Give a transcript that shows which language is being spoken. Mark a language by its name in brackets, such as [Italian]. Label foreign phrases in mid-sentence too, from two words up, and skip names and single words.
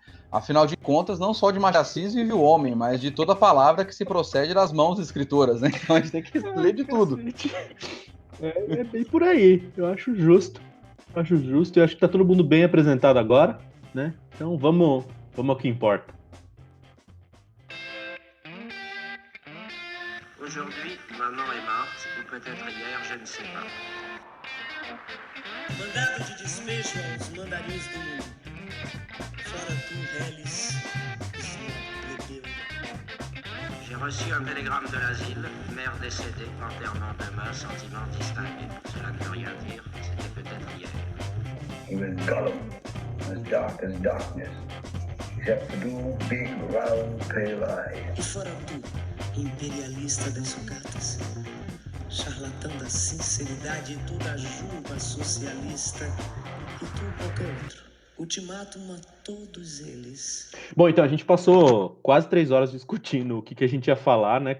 [Portuguese] Afinal de contas, não só de Machado de Assis vive o homem, mas de toda palavra que se procede das mãos escritoras, né? Então a gente tem que ler de tudo. É bem por aí, eu acho justo. Eu acho que tá todo mundo bem apresentado agora, né? Então vamos ao que importa. [French] Aujourd'hui, maman est morte, ou peut-être hier, je ne sais pas. [Portuguese] Mandado de despejo aos mandarins do mundo. Fora tu, reles, plebeu. [French] J'ai reçu un télégramme de l'asile, mère décédée, enterrement demain, sentiment distingué. Cela ne veut rien dire, c'était peut-être hier. [English] Even Gollum as dark as darkness, except for two big, round, pale eyes. [Portuguese] E fora tu, imperialista das sucatas, charlatão da sinceridade e toda a juba socialista, e tu qualquer outro. Ultimátum a todos eles. Bom, então a gente passou quase 3 horas discutindo o que a gente ia falar, né?